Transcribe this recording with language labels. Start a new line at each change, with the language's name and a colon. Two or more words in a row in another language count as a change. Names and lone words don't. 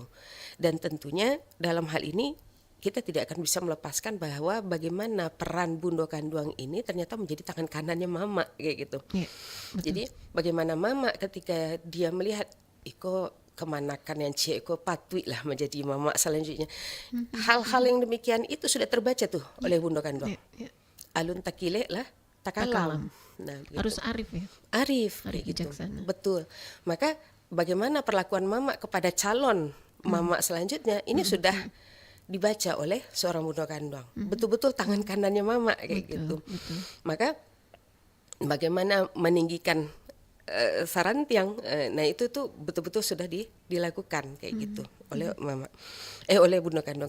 Indonesian: Dan tentunya dalam hal ini kita tidak akan bisa melepaskan bahwa bagaimana peran Bundo Kanduang ini ternyata menjadi tangan kanannya mama kayak gitu. Jadi bagaimana mama ketika dia melihat Iko kemanakan yang Iko patui lah menjadi mama selanjutnya. Hal-hal yang demikian itu sudah terbaca tuh oleh Bundo Kanduang.
Minangkabau: Alun takile lah takalam.
Indonesian: Nah, harus arif ya. Arif gitu. Betul. Maka bagaimana perlakuan mama kepada calon mama selanjutnya ini sudah dibaca oleh seorang Bundo Kanduang. Betul-betul tangan kanannya mama kayak gitu. Maka bagaimana meninggikan sarantiang, nah itu tuh betul-betul sudah dilakukan kayak gitu oleh mama, oleh Bundo Kanduang.